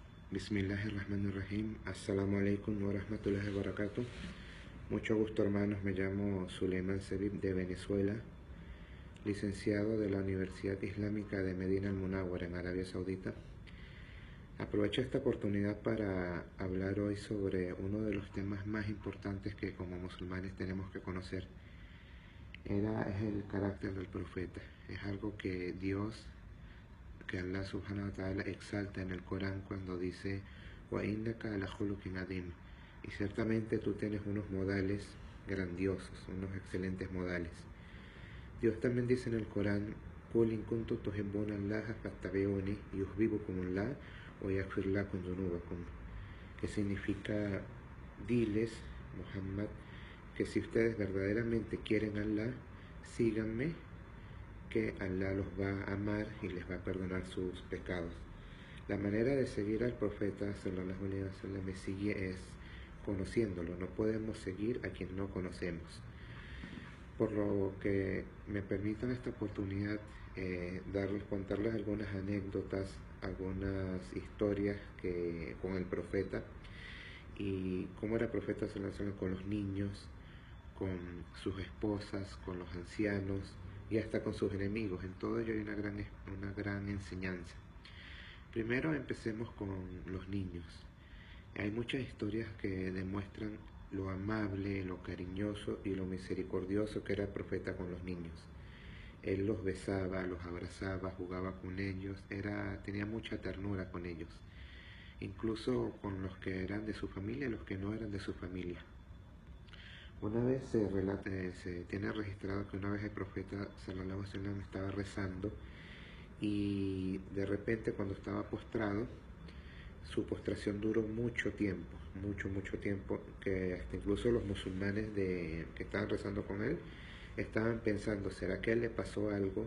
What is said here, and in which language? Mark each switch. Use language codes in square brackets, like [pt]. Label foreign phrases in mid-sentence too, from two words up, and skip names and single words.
[ar] بسم الله الرحمن الرحيم. السلام عليكم ورحمة الله وبركاته. [es] Mucho gusto, hermanos. Me llamo Suleiman Sebib de Venezuela, licenciado de la Universidad Islámica de Medina al Munawwar en Arabia Saudita. Aprovecho esta oportunidad para hablar hoy sobre uno de los temas más importantes que como musulmanes tenemos que conocer. Es el carácter del profeta. Es algo que Allah [ar] سبحانه وتعالى [es] exalta en el Corán cuando dice [ar] وإنك لعلى خلق عظيم, [es] y ciertamente tú tienes unos modales grandiosos, unos excelentes modales. Dios también dice en el Corán [ar] قل إن كنتم تحبون الله فاتبعوني يحببكم الله ويغفر لكم ذنوبكم, [es] que significa: diles, Muhammad, que si ustedes verdaderamente quieren a Allah, síganme, que Allah los va a amar y les va a perdonar sus pecados. La manera de seguir al profeta [ar] صلى الله عليه وسلم [es] es conociéndolo. No podemos seguir a quien no conocemos. Por lo que me permitan esta oportunidad contarles algunas anécdotas, algunas historias con el profeta y cómo era el profeta [ar] صلى الله عليه وسلم [es] con los niños, con sus esposas, con los ancianos y hasta con sus enemigos. En todo ello hay una gran enseñanza. Primero empecemos con los niños. Hay muchas historias que demuestran lo amable, lo cariñoso y lo misericordioso que era el profeta con los niños. Él los besaba, los abrazaba, jugaba con ellos, tenía mucha ternura con ellos, incluso con los que eran de su familia y los que no eran de su familia. Una vez se tiene registrado que una vez el profeta [ar] صلى الله عليه وسلم [es] estaba rezando y de repente, cuando estaba postrado, su postración duró mucho tiempo, que hasta incluso los musulmanes que estaban rezando con él estaban pensando: ¿será que a él le pasó algo?